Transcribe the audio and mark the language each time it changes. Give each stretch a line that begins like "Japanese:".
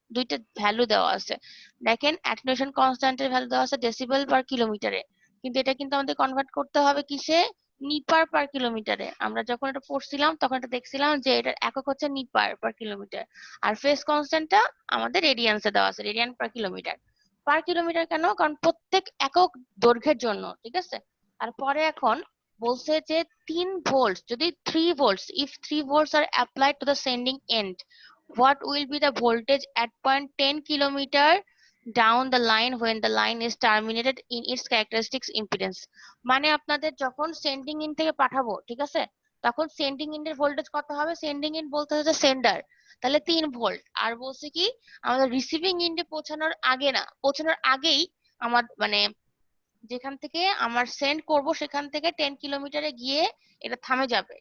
Bangla: দুইটা ভ্যালু দেওয়া আছে। দেখেন অ্যাটেনুয়েশন কনস্ট্যান্টের ভ্যালু দেওয়া আছে ডেসিবেল পার কিলোমিটারে, কিন্তু এটা কিন্তু আমাদের কনভার্ট করতে হবে কিসে, নিপার পার কিলোমিটারে। আমরা যখন এটা পড়ছিলাম তখন এটা দেখছিলাম যে এটার একক হচ্ছে নিপার পার কিলোমিটার, আর ফেজ কনস্ট্যান্টটা আমাদের রেডিয়ান্সে দেওয়া আছে, radian per kilometre. Per kilometre কেন, কারণ প্রত্যেক একক দৈর্ঘ্যের জন্য। ঠিক আছে, তারপরে এখন বলছে যে
English: 3 volts, যদি 3 volts, if 3 volts are applied to the sending end, what will be the voltage at point 10 kilometer down the line when the line is terminated in its characteristics impedance?
Bangla: মানে আপনাদের যখন সেন্ডিং ইন থেকে পাঠাবো, ঠিক আছে, তখন sending in এর voltage কত হবে? সেন্ডিং ইন বলতে হচ্ছে সেন্ডার, তাহলে 3 ভোল্ট। আর বলছে কি আমাদের রিসিভিং ইন্ডে পৌঁছানোর আগে না, পৌঁছানোর আগেই আমার মানে যেখান থেকে আমার সেন্ড করব সেখান থেকে 10 কিলোমিটারে গিয়ে এটা থামে যাবে।